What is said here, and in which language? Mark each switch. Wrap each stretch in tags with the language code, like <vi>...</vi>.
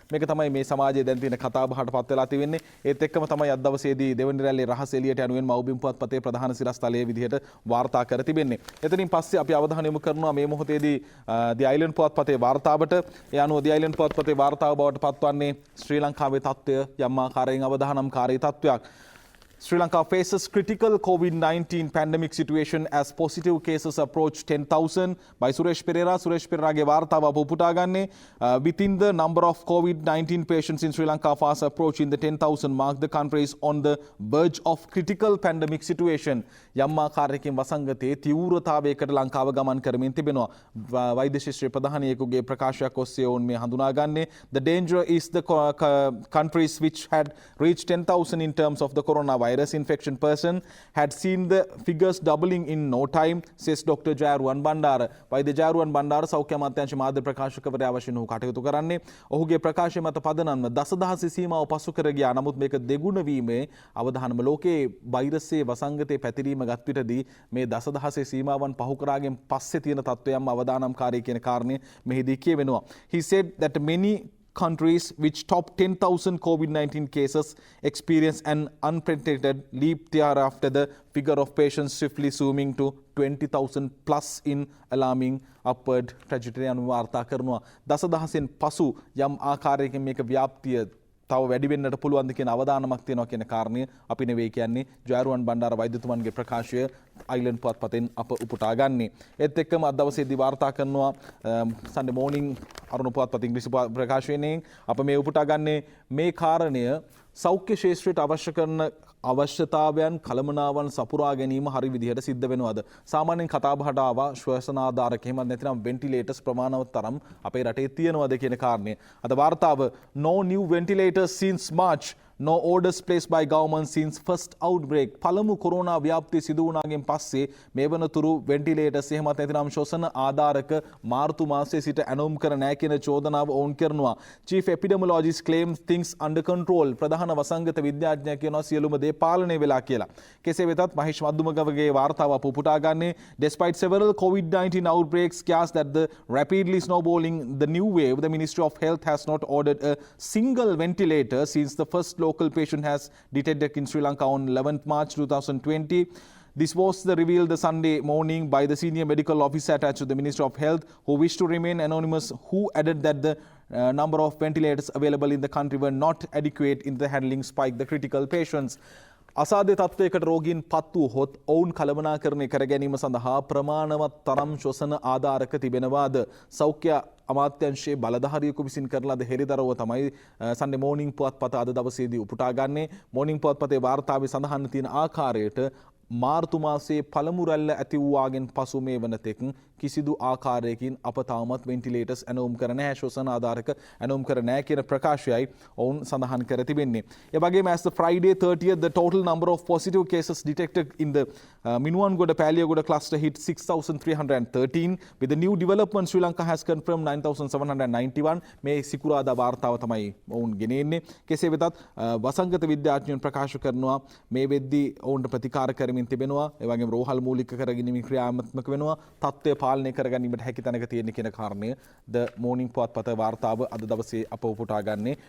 <si>මේක තමයි මේ සමාජයේ දැන් තියෙන කතාබහට පත් වෙලා තිබෙන්නේ. ඒත් එක්කම තමයි අද දවසේදී දෙවනි රැල්ලේ රහස එළියට යනුවෙන් මව්බිම් පුවත්පතේ ප්‍රධාන සිරස්තලයේ විදිහට වාර්තා කර තිබෙන්නේ. එතනින් පස්සේ අපි අවධානය යොමු කරනවා මේ මොහොතේදී දී අයිලන්ඩ් පුවත්පතේ වාර්තාවට. ඒ අනුව දී අයිලන්ඩ් පුවත්පතේ වාර්තාව බවට පත්වන්නේ ශ්‍රී ලංකාවේ තත්ත්වය යම් ආකාරයෙන් අවධානම්කාරී තත්ත්වයක්.</si> <en>Sri Lanka faces critical COVID-19 pandemic situation as positive cases approach 10,000 by Suresh Perera. Suresh Pererage</en> <si>වාර්තාව අප උපුටා ගන්නේ</si> <en>within the number of COVID-19 patients in Sri Lanka fast approaching the 10,000 mark, the country is on the verge of critical pandemic situation.</en> <si>යම් ආකාරයකින් වසංගතයේ තීව්‍රතාවයකට ලංකාව ගමන් කරමින් තිබෙනවා. වෛද්‍ය ශිෂ්‍ය ප්‍රධානියෙකුගේ ප්‍රකාශයක් ඔස්සේ ඔවුන් මේ හඳුනාගන්නේ</si> <en>the danger is the countries which had reached 10,000 in terms of the coronavirus infection person had seen the figures doubling in no time, says Dr. Jayaruwan Bandara.</en> <si>වෛද්‍ය ජයරුවන් බණ්ඩාර සෞඛ්‍ය අමාත්‍යාංශ මාධ්‍ය ප්‍රකාශකවරයා වශයෙන් ඔහු කටයුතු කරන්නේ. ඔහුගේ ප්‍රකාශය මත පදනම්ව දසදහසේ සීමාව පසු කර ගියා. නමුත් මේක දෙගුණ වීමේ අවධානම ලෝකයේ වෛරසයේ වසංගතයේ පැතිරීම ගත් විටදී මේ දසදහසේ සීමාවන් පහු කරාගෙන පස්සේ තියෙන තත්ත්වයන්ම අවදානම්කාරී කියන කාරණය මෙහිදී කියවෙනවා.</si> <en>He said that many countries which top 10,000 COVID-19 cases experience an unprecedented leap thereafter, the figure of patients swiftly zooming to 20,000 plus in alarming upward trajectory</en> <si>අනුව වාර්තා කරනවා. දසදහසෙන් පසු යම් ආකාරයකින් මේක ව්‍යාප්තිය තව වැඩි වෙන්නට පුළුවන්ද කියන අවධානමක් තියෙනවා කියන කාරණය අපි නෙවෙයි කියන්නේ. ජයරුවන් බණ්ඩාර වෛද්‍යතුමන්ගේ ප්‍රකාශය අයිලන්ඩ් පුවත්පතෙන් අප උපුටා ගන්නේ. ඒත් එක්කම අද දවසේදී වාර්තා කරනවා සන්ඩේ මෝර්නිං අරුණ පුවත්පත ඉංග්‍රීසි ප්‍රකාශනයෙන් අප මේ උපුටා ගන්නේ මේ කාරණය සෞඛ්‍ය ශාස්ත්‍රයට අවශ්‍ය කරන අවශ්‍යතාවයන් කළමනාවන් සපුරා ගැනීම හරි විදිහට සිද්ධ වෙනවද? සාමාන්‍යයෙන් කතාබහට ආවා ශ්වසන ආධාරක එහෙම නැත්නම් වෙන්ටිලේටර්ස් ප්‍රමාණවත් තරම් අපේ රටේ තියෙනවද කියන කාරණය. අද වාර්තාව</si> <en>no new ventilators since March, no orders placed by government since first outbreak.</en> <si>පළමු කොරෝනා ව්‍යාප්තිය සිදු වුණාගෙන් පස්සේ මේ වනතුරු වෙන්ටිලේටර්ස් එහෙමත් නැතිනම් ශ්වසන ආධාරක මාර්තු මාසයේ සිට ඇනොම් කර නැහැ කියන චෝදනාව ඔවුන් කරනවා.</si> <en>Chief epidemiologist claims things under control.</en> <si>ප්‍රධාන වසංගත විද්‍යාඥයා කියනවා සියලුම දේ පාලනය වෙලා කියලා. කෙසේ වෙතත් මහේෂ් මද්දුමගවගේ වාර්තාව අප උපුටා ගන්නේ</si> <en>despite several COVID-19 outbreaks scares that the rapidly snowballing the new wave, the Ministry of Health has not ordered a single ventilator since the first local patient has detected in Sri Lanka on 11th March 2020. This was revealed the Sunday morning by the senior medical officer attached to the Ministry of Health, who wished to remain anonymous, who added that the number of ventilators available in the country were not adequate in the handling spike the critical patients.</en> <si>අසාධ්‍ය තත්ත්වයකට රෝගීන් පත් වූහොත් ඔවුන් කළමනාකරණය කර ගැනීම සඳහා ප්‍රමාණවත් තරම් ශ්වසන ආධාරක තිබෙනවාද? සෞඛ්‍ය අමාත්‍යංශයේ බලධාරියෙකු විසින් කරන ලද හෙළිදරව්ව තමයි සන්ඩේ මෝර්නිං පුවත්පත අද දවසේදී උපුටා ගන්නේ. මෝර්නිං පුවත්පතේ වාර්තාවේ සඳහන් තියෙන ආකාරයට මාර්තු මාසයේ පළමු රැල්ල ඇති වූවාගෙන් පසු මේ වනතෙක් කිසිදු ආකාරයකින් අප තාමත් වෙන්ටිලේටර්ස් ඇනවුම් කර නැහැ, ශ්වසන ආධාරක ඇනවුම් කර නැහැ කියන ප්‍රකාශයයි ඔවුන් සඳහන් කර තිබෙන්නේ. ඒ වගේම</si> <en>as the Friday 30th, the total number of positive cases detected in the Minuwangoda Paliyagoda cluster hit 6,313. With the new development, Sri Lanka has confirmed 9,791.</en> <si>මේ සිකුරාදා වාර්තාව තමයි ඔවුන් ගෙනෙන්නේ. කෙසේ වෙතත් වසංගත විද්‍යාඥයන් ප්‍රකාශ කරනවා මේ වෙද්දී ඔවුන්ට ප්‍රතිකාර කරමින් තිබෙනවා. ඒ වගේම රෝහල් මූලික කරගෙන ක්‍රියාත්මක වෙනවා. තත්ත්වය පාලනය කරගැනීමට හැකි තැනක තියෙන කියන කාරණය ද මෝර්නිං පුවත්පත වාර්තාව අද දවසේ අප උපුටා ගන්නේ.</si>